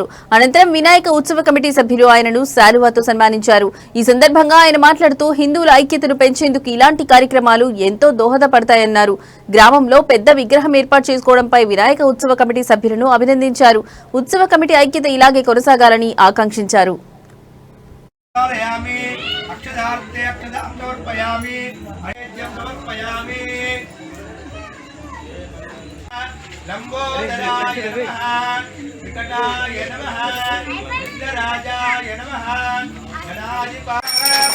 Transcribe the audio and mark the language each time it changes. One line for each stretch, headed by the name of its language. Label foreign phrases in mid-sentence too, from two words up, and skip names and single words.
Telugu: అనంతరం వినాయక ఉత్సవ కమిటీ సభ్యులు ఆయనను శాలువాతో సన్మానించారు. ఈ సందర్భంగా ఆయన మాట్లాడుతూ హిందువుల ఐక్యతను పెంచేందుకు ఇలాంటి కార్యక్రమాలు ఎంతో దోహదపడతాయన్నారు. గ్రామంలో పెద్ద విగ్రహం ఏర్పాటు చేసుకోవడంపై వినాయక ఉత్సవ కమిటీ సభ్యులను అభినందించారు. ఉత్సవ కమిటీ ఐక్యత ఇలాగే కొనసాగాలని ఆకాంక్షించారు.
Sanskrit: अक्षदार्थे अक्षदां समर्पयामि अयज्ञं समर्पयामि लंबोदराय नमः विकटाय नमः विघ्नराजाय नमः गणाधिपाय